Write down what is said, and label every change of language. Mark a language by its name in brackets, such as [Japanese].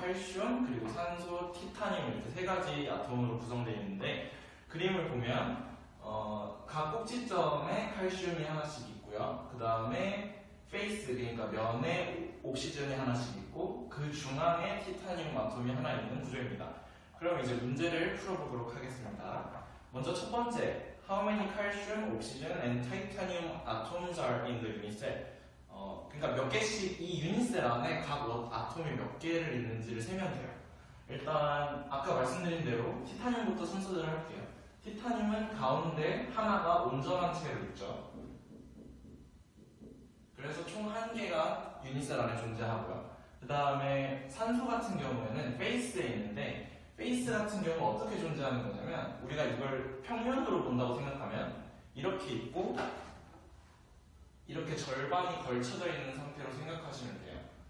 [Korean] 칼슘, 그리고 산소, 티타늄 이렇게 세 가지 아톰으로 구성되어 있는데 그림을 보면 각 꼭지점에 칼슘이 하나씩 있고요. 그 다음에 페이스, 그러니까 면에 옥시전이 하나씩 있고 그 중앙에 티타늄 아톰이 하나 있는 구조입니다. 그럼 이제 문제를 풀어보도록 하겠습니다. 먼저 첫 번째, [English] How many calcium, oxygen, and titanium atoms are in the unit cell? [Korean] 그러니까 몇 개씩 이 유닛셀 안에 각 아톰이 몇 개를 있는지를 세면 돼요. 일단 아까 말씀드린 대로 티타늄부터 순서대로 할게요. 티타늄은 가운데 하나가 온전한 채로 있죠. 그래서 총 한 개가 유닛셀 안에 존재하고요. 그 다음에 산소 같은 경우에는 페이스에 있는데 페이스 같은 경우 어떻게 존재하는 거냐면 우리가 이걸 평면으로 본다고 생각하면 이렇게 있고 이렇게 절반이 걸쳐져 있는 상태로 생각하시면 돼요.